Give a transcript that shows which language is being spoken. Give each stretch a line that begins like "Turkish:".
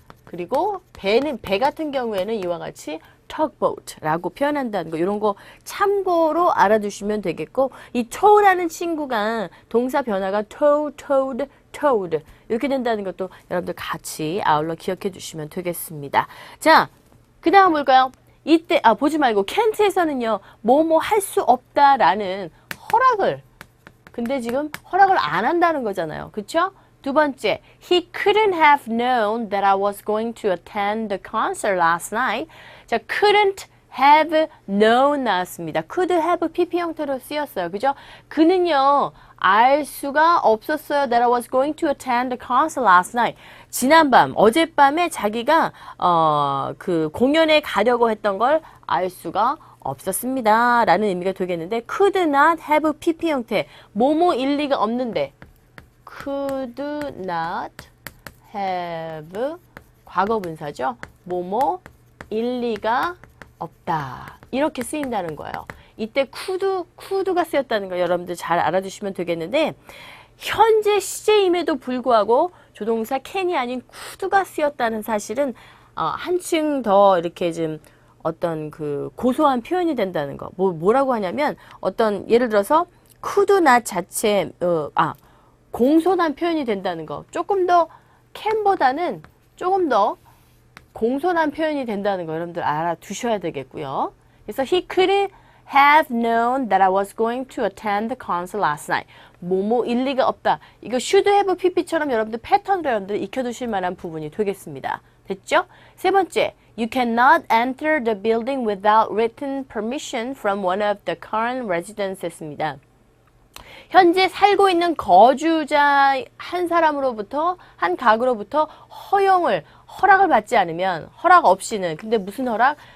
Korean: 그리고 배 같은 경우에는 이와 같이 tugboat라고 표현한다는 거 이런 거 참고로 알아두시면 되겠고 이 tow라는 친구가 동사 변화가 tow, towed, towed 이렇게 된다는 것도 여러분들 같이 아울러 기억해 주시면 되겠습니다. 자, 그 다음 뭘까요? 이때 보지 말고 can't에서는요 뭐뭐 할 수 없다라는 허락을 근데 지금 허락을 안 한다는 거잖아요. 그쵸? 두 번째,
English: he couldn't have known that I was going to attend the concert last night.
Korean: 자, couldn't have known 나왔습니다. could have PP 형태로 쓰였어요. 그죠? 그는요, 알 수가 없었어요.
English: that I was going to attend the concert last night.
Korean: 지난밤, 어젯밤에 자기가, 그 공연에 가려고 했던 걸 알 수가 없었습니다. 라는 의미가 되겠는데, could not have PP 형태. 뭐뭐 일리가 없는데, could not have 과거분사죠. 뭐뭐 일리가 없다. 이렇게 쓰인다는 거예요. 이때 could가 쓰였다는 거 여러분들 잘 알아두시면 되겠는데 현재 시제임에도 불구하고 조동사 can이 아닌 could가 쓰였다는 사실은 한층 더 이렇게 좀 어떤 그 고소한 표현이 된다는 거. 뭐라고 하냐면 어떤 예를 들어서 could not 자체 공손한 표현이 된다는 거. 조금 더 can보다는 조금 더 공손한 표현이 된다는 거 여러분들 알아두셔야 되겠고요. 그래서
English: he could have known that I was going to attend the concert last night.
Korean: 뭐뭐 일리가 없다. 이거 should have pp처럼 여러분들 패턴으로 여러분들 익혀두실 만한 부분이 되겠습니다. 됐죠? 세 번째,
English: you cannot enter the building without written permission from one of the current residences.
Korean: 입니다. 현재 살고 있는 거주자 한 사람으로부터 한 가구로부터 허락을 받지 않으면 허락 없이는 근데 무슨 허락?